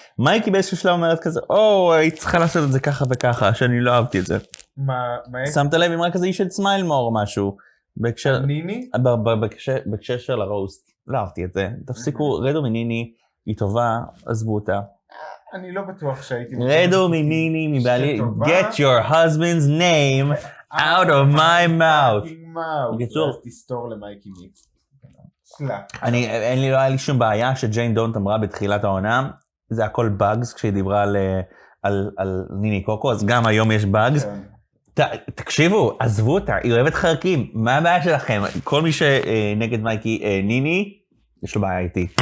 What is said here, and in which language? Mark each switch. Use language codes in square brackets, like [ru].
[he] מייקי באיזשהו שלב אומרת כזה, היא צריכה לעשות את זה ככה וככה, שאני לא אהבתי את זה. מה? שמת לב אם רק כזה איש של סמייל מור משהו. ניני? בהקשר של הרוסט. לא אהבתי את זה. תפסיקו, רדו מניני, היא טובה, עזבו אותה. אני לא בטוח שהייתי... רדו מניני, מבעלי, [en] get your husband's name out of my mouth. [he] אז תסתור למייקי מיקס. לא היה לי שום בעיה שג'יין דונט אמרה בתחילת העונה, זה הכל באגס כשהיא דיברה על ניני קוקו, אז גם היום יש באגס. תקשיבו, עזבו אותה, היא אוהבת חרקים, מה הבעיה שלכם? כל מי שנגד מייקי ניני, יש לו בעיה איתי.